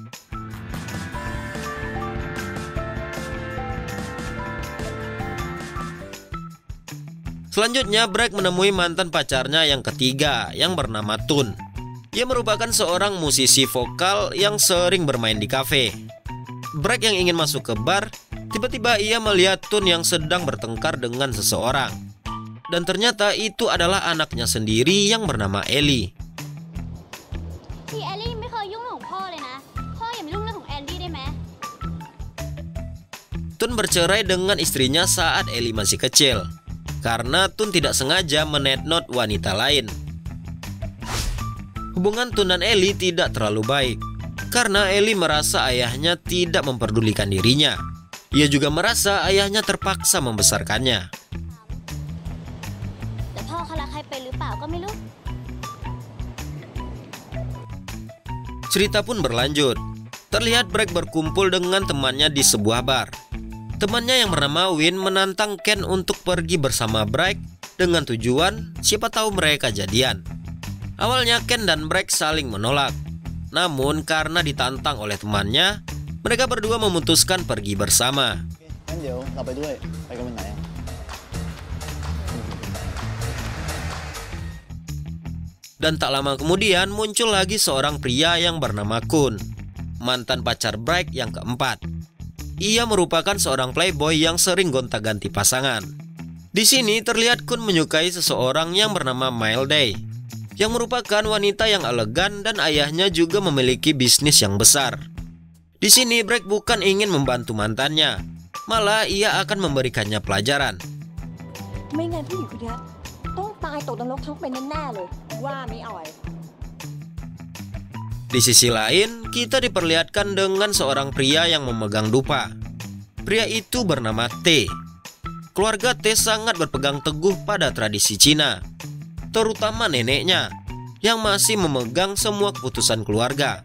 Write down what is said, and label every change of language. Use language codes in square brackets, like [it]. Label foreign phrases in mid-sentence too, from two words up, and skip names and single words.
[id] Selanjutnya Bragg menemui mantan pacarnya yang ketiga yang bernama Tun. Ia merupakan seorang musisi vokal yang sering bermain di kafe. Bragg yang ingin masuk ke bar, tiba-tiba ia melihat Tun yang sedang bertengkar dengan seseorang. Dan ternyata itu adalah anaknya sendiri yang bernama Ellie. [th] พี่แอลลี่ไม่เคยยุ่งเรื่องของพ่อเลยนะ พ่ออย่ามายุ่งเรื่องของแอนดี้ได้ไหม [id] Tun bercerai dengan istrinya saat Ellie masih kecil karena Tun tidak sengaja menetnot wanita lain. Hubungan Tun dan Ellie tidak terlalu baik karena Ellie merasa ayahnya tidak memperdulikan dirinya. Ia juga merasa ayahnya terpaksa membesarkannya. [th] แต่พ่อเขารักใครเป็นหรือเปล่าก็ไม่รู้ [id] Cerita pun berlanjut. Terlihat Bragg berkumpul dengan temannya di sebuah bar. Temannya yang bernama Win menantang Ken untuk pergi bersama Bragg dengan tujuan siapa tahu mereka jadian. Awalnya Ken dan Bragg saling menolak. Namun karena ditantang oleh temannya, mereka berdua memutuskan pergi bersama. [th] งั้นเดี๋ยวเราไปด้วยไปกันวันไหนอ่ะ [id] Dan tak lama kemudian muncul lagi seorang pria yang bernama Kun, mantan pacar Bragg yang keempat. Ia merupakan seorang playboy yang sering gonta-ganti pasangan. Di sini terlihat Kun menyukai seseorang yang bernama Milday, yang merupakan wanita yang elegan dan ayahnya juga memiliki bisnis yang besar. Di sini Bragg bukan ingin membantu mantannya, malah ia akan memberikannya pelajaran. [th] ไม่งั้นผู้หญิงคนเนี้ยต้องตายตกนรกทั้งเป็นแน่ๆเลย ว่าไม่อ่อย [id] Di sisi lain, kita diperlihatkan dengan seorang pria yang memegang dupa. Pria itu bernama T. Keluarga T sangat berpegang teguh pada tradisi Cina, terutama neneknya yang masih memegang semua keputusan keluarga.